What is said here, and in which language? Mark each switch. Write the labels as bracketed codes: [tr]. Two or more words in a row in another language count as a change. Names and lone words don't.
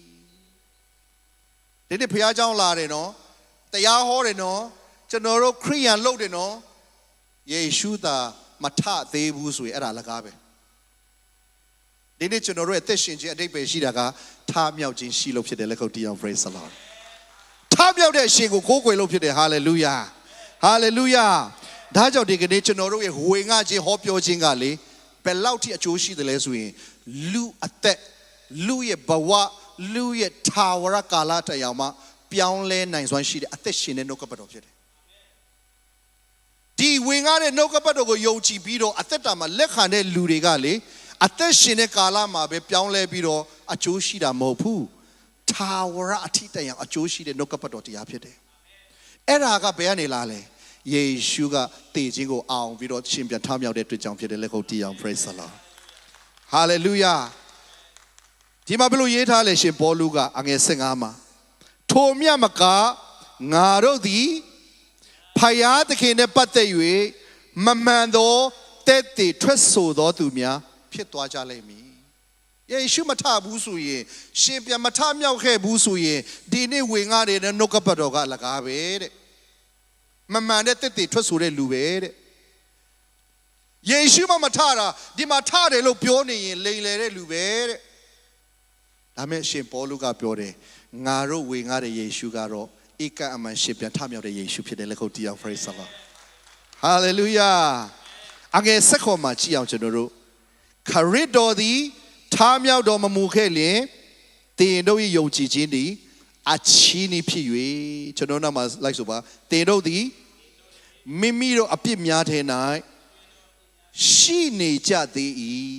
[my] ဒီနေ့ဘုရားကျောင်းလာတယ်နော်တရားဟောတယ်နော်ကျွန်တော်တို့ခရိယန်လုပ်တယ်နော်ယေရှုသာ မထသေးဘူးဆိုရင်အဲ့ဒါလကားပဲဒီနေ့ကျွန်တော်တို့ရဲ့အသက်ရှင်ခြင်းအတိတ်ပဲရှိတာကထမြောက်ခြင်းရှိလို့ဖြစ်တယ်လက်ခုပ်တီးအောင် [en] praise the Lord [my] ထမြောက်တဲ့အရှင်ကိုကိုးကွယ်လို့ဖြစ်တယ် [en] hallelujah hallelujah [my] ဒါကြောင့်ဒီကနေ့ကျွန်တော်တို့ရဲ့ဝေငှခြင်းဟောပြောခြင်းကလေဘယ်လောက်ထိအကျိုးရှိတယ်လဲဆိုရင်လူအသက်လူရဲ့ဘဝလူရဲ့ထာဝရကာလတရားမှာပြောင်းလဲနိုင်စွမ်းရှိ တဲ့အသက်ရှင်တဲ့နှုတ်ကပတ်တော်ဖြစ်တယ်ဒီဝင်ကားတဲ့နှုတ်ကပတ်တော်ကိုယုံကြည်ပြီးတော့အသက်တာမှာလက်ခံတဲ့လူတွေကလေအသက်ရှင်တဲ့ကာလမှာပဲပြောင်းလဲပြီးတော့အကျိုးရှိတာမဟုတ်ဘူးထာဝရအထိတန်အကျိုးရှိတဲ့နှုတ်ကပတ်တော်တရားဖြစ်တယ်အဲ့ဒါကဘယ်ကနေလာလဲယေရှုကတ ည်ခြင်းကိုအောင်ပြီးတော့ရှင်ပြန်ထမြောက်တဲ့တွေ့ကြောင်ဖြစ်တယ်လက်ခုပ်တီးအောင် [en] praise the Lord hallelujah [my] ဒီမှာဘယ်လိုရေးထားလဲရှင်ပေါလုကအငယ်15မှာထိုမြတ်မကငါတို့သည်ဖယားသခင်နဲ့ပတ်သက်၍မမှန်သော တဲ့တည်ထွက်ဆိုသောသူများဖြစ်သွားကြလိမ့်မည်ယေရှုမထဘူးဆိုရင်ရှင်ပြန်မထမြောက်ခဲ့ဘူးဆိုရင်ဒီနေ့ဝင်ကားနေတဲ့နှုတ်ကပတ်တော်ကအလ ကားပဲတဲ့မမှန်တဲ့တဲ့တည်ထွက်ဆိုတဲ့လူပဲတဲ့ယေရှုမထတာဒီမှာထတယ်လို့ပြောနေရင်လိမ်လည်တဲ့ လူပဲတဲ့ဒါမဲ့ရှင်ပေါလုကပြောတယ်ငါတို့ဝင်ကားတဲ့ယေရှုကတော့ဧကအမှန်ရှင်ပြန်ထမြောက်တဲ့ယေရှုဖြစ်တယ်လက်ခုပ်တီးအောင် [en] praise the Lord hallelujah [my] အငယ်ဆက်ခေါ်မှာကြည့်အောင်ကျွန်တော်တို့ခရစ်တော်သည်ထမြောက်တော်မမူခဲ့လျင်တင်တို့၏ယုံကြည်ခြင်းသည်အချီးနှီးဖြစ်၍ကျွန်တော်နာမှာလိုက်ဆိုပါတင်တို့သည်မိမိတို့အပြစ်များထဲ၌ရှိနေကြသေး၏